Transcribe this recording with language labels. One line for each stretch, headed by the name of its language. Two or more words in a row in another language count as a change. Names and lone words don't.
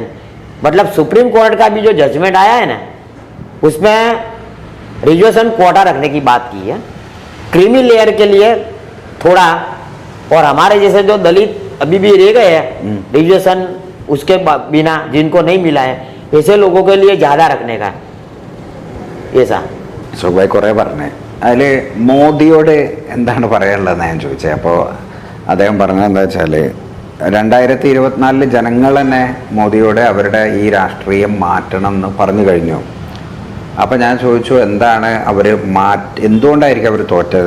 Hindi: मतलब सुप्रीम कोर्ट का भी जो जजमेंट आया है ना, उसमें
English: reservation quota
Hindi: रखने की बात की है,
English: creamy layer
Hindi: के लिए थोड़ा, और हमारे जैसे जो दलित अभी भी रह गए हैं रिजर्वेशन उसके बिना, जिनको नहीं मिला है, ऐसे लोगों के लिए ज़्यादा रखने का। ऐसा.
Malayalam: സുഖമായി കുറേ പറഞ്ഞേ. അതിൽ മോദിയോട് എന്താണ് പറയാനുള്ളതെന്ന് ഞാൻ ചോദിച്ചത്. അപ്പോൾ അദ്ദേഹം പറഞ്ഞത് എന്താ വെച്ചാൽ 2024 ജനങ്ങൾ തന്നെ മോദിയോട് അവരുടെ ഈ രാഷ്ട്രീയം മാറ്റണം എന്ന് പറഞ്ഞു കഴിഞ്ഞു. അപ്പോൾ ഞാൻ ചോദിച്ചു എന്താണ് അവർ എന്തുകൊണ്ടായിരിക്കും അവർ തോറ്റത്?